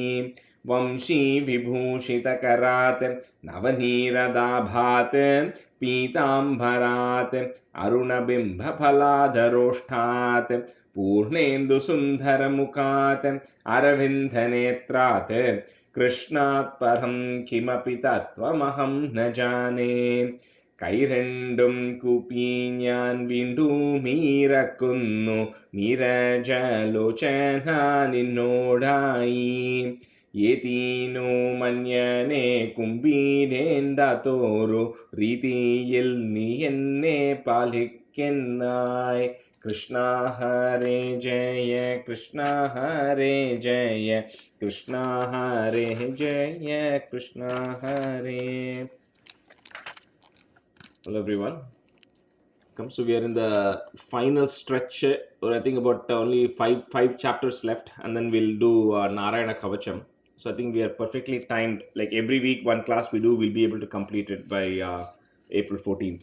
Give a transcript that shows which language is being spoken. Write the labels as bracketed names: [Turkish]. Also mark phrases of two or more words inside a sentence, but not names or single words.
[Sanskrit] वंशी विभूषितकरात् नवनीरदाभात् पीताम्बरात् अरुणबिम्बफलाधरोष्ठात् पूर्णेन्दुसुन्दरमुखात् अरविन्दनेत्रात् कृष्णात् परं किमपि तत्त्वमहं न जाने। [Malayalam] കൈരണ്ടും കൂപ്പി ഞാൻ വീണ്ടുമീറക്കുന്നു നീരജലോചന നിന്നോടായി. ഏതീനോ മന്യനെ കുംഭീരേന്ദത്തോരു രീതിയിൽ നീ എന്നെ പാലിക്കുന്നായി. കൃഷ്ണ ഹരേ ജയ കൃഷ്ണ ഹരേ ജയ കൃഷ്ണ ഹരേ ജയ കൃഷ്ണ ഹരേ. [English] Hello everyone. come. So we are in the final stretch, or I think about only five chapters left, and then we'll do Narayana Kavacham. So I think we are perfectly timed. Like every week, one class we do, we'll be able to complete it by April 14th.